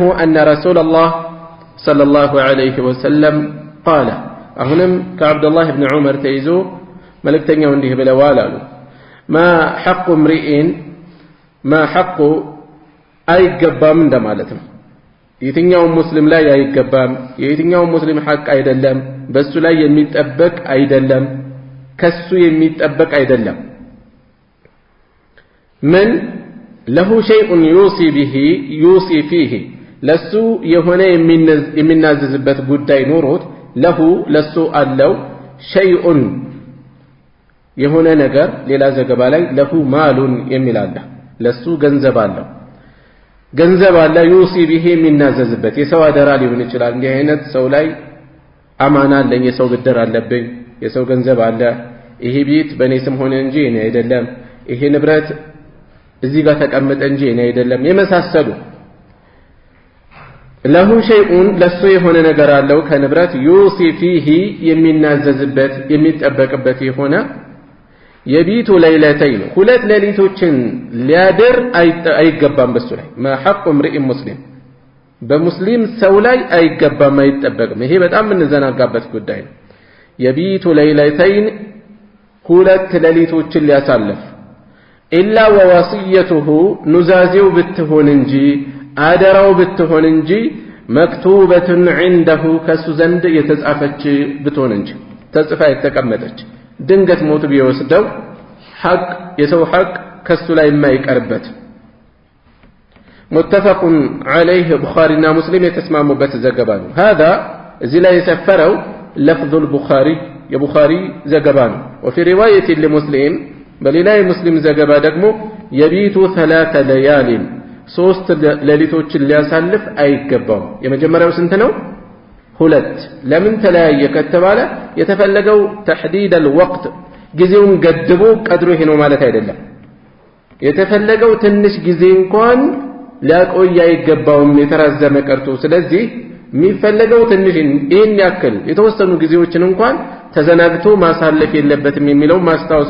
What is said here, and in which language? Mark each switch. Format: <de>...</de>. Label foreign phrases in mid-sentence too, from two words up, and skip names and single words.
<ar>أن رسول الله صلى الله عليه وسلم قال</ar> <am>አሁንም ከعبد الله بن عمر ተይዞ መልእክተኛው እንዲህ ብለዋል አሉ</am> <ar>ما حق امرئ ما حق</ar> <am>አይገባም እንደማለት ነው የትኛው ሙስሊም ላይ አይገባም የትኛው ሙስሊም ሐቅ አይደለም በሱ ላይ የሚጠበቅ አይደለም ከሱ የሚጠበቅ አይደለም</am> <ar>من له شيء يوصي به يوصي فيه</ar> <am>ለሱ የሆነ የሚናዘዝበት ጉዳይ ኖሮት له ለሱ አለው شيء የሆነ ነገር ሌላ ዘገባ ላይ</am> <ar>له مال</ar> <am>የሚል አለ ለሱ ገንዘብ አለው ገንዘብ አለ</am> <ar>يوصي به</ar> <am>የሚናዘዝበት የሰው አደራ ሊሆን ይችላል እንዲህ አይነት ሰው ላይ አማና አለኝ የሰው ብድር አለብኝ የሰው ገንዘብ አለ ይሄ ቤት በኔ ስም ሆነ እንጂ እኔ አይደለም ይሄ ንብረት እዚህ ጋር ተቀመጠ እንጂ እኔ አይደለም የመሳሰሉ</am> <ar>له شيء</ar> <am>ለሱ የሆነ ነገር አለው ከንብረት</am> <ar>يوصي فيه</ar> <am>የሚናዘዝበት የሚጠበቅበት የሆነ</am> <ar>يبيت ليلتين</ar> <am>ሁለት ሌሊቶችን ሊያድር አይገባም በሱ ላይ</am> <ar>ما حق امرئ مسلم</ar> <am>በሙስሊም ሰው ላይ አይገባም አይጠበቅም ይሄ በጣም እንዘናጋበት ጉዳይ ነው</am> <ar>يبيت ليلتين</ar> <am>ሁለት ሌሊቶችን ሊያሳልፍ</am> <ar>إلا ووصيته</ar> <am>ኑዛዜው ብትሆን እንጂ አደራው ብትሆን እንጂ</am> <ar>مكتوبة عنده</ar> <am>ከሱ ዘንድ የተጻፈች ብትሆን እንጂ ተጽፋ የተቀመጠች ድንገት ሞት ቢወስደው ሐቅ የሰው ሐቅ ከሱ ላይ የማይቀርበት</am> <ar>متفق عليه</ar> <am>بخاريና ሙስሊም የተስማሙበት ዘገባ ነው هذا እዚህ ላይ የሰፈረው</am> <ar>لفظ البخاري</ar> <am>የቡኻሪ ዘገባ ነው</am> <ar>وفي روايه لمسلم</ar> <am>በሌላ የሙስሊም ዘገባ ደግሞ የቢቱ 3 ليال 3 ሌሊቶችን ሊያሳልፍ አይገባው የመጀመሪያው ስንት ነው ሁለት ለምን ተለያየ ከተባለ የተፈለገው ተሕዲድ الوقت ጊዜውን ገድቦ ቀድሮ ይሄ ነው ማለት አይደለም የተፈለገው ትንሽ ጊዜ እንኳን ሊያቆይ አይገባውም የተራዘመ ቀርቶ ስለዚህ የሚፈለገው ትንሽ ይሄን ያክል የተወሰኑ ጊዜዎችን እንኳን ተዘናግቶ ማሳለፍ የለበትም የሚለው ማስታወስ</am>